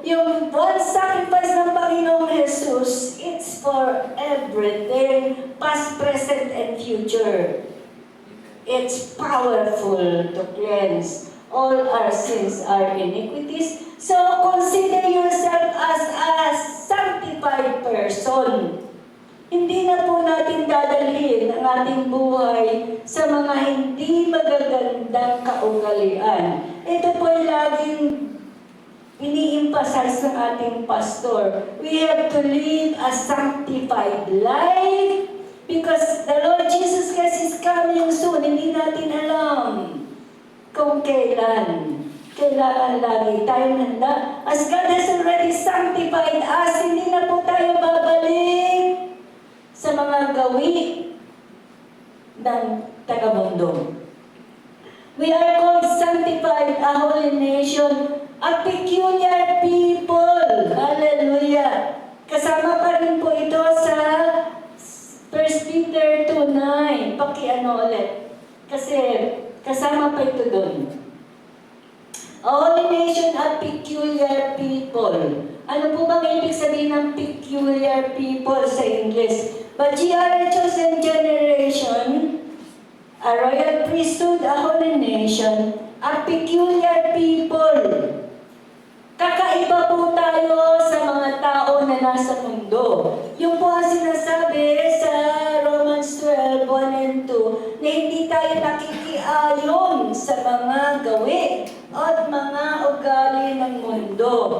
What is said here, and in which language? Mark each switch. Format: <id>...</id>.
<en>Yung one sacrifice</en> <tl>ng Panginoong Jesus,</tl> <en>it's for everything, past, present, and future. It's powerful to cleanse all our sins, our iniquities. So consider yourself as a sanctified person.</en> <tl>Hindi na po natin dadalhin ang ating buhay sa mga hindi magagandang kaugalian. Ito po ay laging ini-emphasize ng ating pastor.</tl> <en>We have to live a sanctified life because the Lord Jesus Christ is coming soon.</en> <tl>Hindi natin alam kung kailan. Kailangan lagi tayong handa.</tl> <en>As God has already sanctified us,</en> <tl>hindi na po tayo babalik sa mga gawi ng tagamundo.</tl> <en>We are called sanctified, a holy nation, a peculiar people.</en> <tl>Hallelujah! Kasama pa rin po ito sa 1 Peter 2:9. Pakiano ulit. Kasi kasama pa ito doon.</tl> <en>A holy nation, a peculiar people.</en> <tl>Ano po bang ibig sabihin ng peculiar people sa English?</tl> <en>But ye are a chosen generation, a royal priesthood, a holy nation, a peculiar people.</en> <tl>Kakaiba po tayo sa mga tao na nasa mundo. Yung po ang sinasabi sa Romans 12:1 and 2, na hindi tayo nakikiayon sa mga gawi at mga ugali ng mundo.</tl>